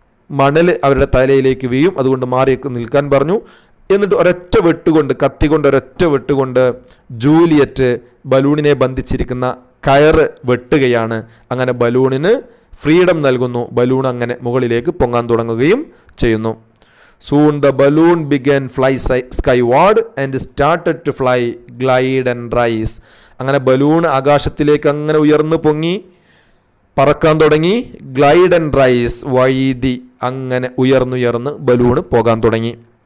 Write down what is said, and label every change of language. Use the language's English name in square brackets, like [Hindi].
[Malayalam] മണൽ അവരുടെ തലയിലേക്ക് വീഴും, അതുകൊണ്ട് മാറിയൊക്കെ നിൽക്കാൻ പറഞ്ഞു. എന്നിട്ട് ഒരൊറ്റ വെട്ടുകൊണ്ട്, കത്തി കൊണ്ട് ഒരൊറ്റ വെട്ടുകൊണ്ട് ജൂലിയറ്റ് ബലൂണിനെ ബന്ധിച്ചിരിക്കുന്ന കയറ് വെട്ടുകയാണ്. അങ്ങനെ ബലൂണിന് ഫ്രീഡം നൽകുന്നു. ബലൂൺ അങ്ങനെ മുകളിലേക്ക് പൊങ്ങാൻ തുടങ്ങുകയും ചെയ്യുന്നു. [English] Soon the balloon began fly skyward and started to fly, glide and rise. [Malayalam] അങ്ങനെ ബലൂൺ ആകാശത്തിലേക്ക് അങ്ങനെ ഉയർന്നു പൊങ്ങി പറക്കാൻ തുടങ്ങി. [English] glide and rise, [Malayalam] വൈദി, അങ്ങനെ ഉയർന്നുയർന്ന് ബലൂൺ പോകാൻ തുടങ്ങി.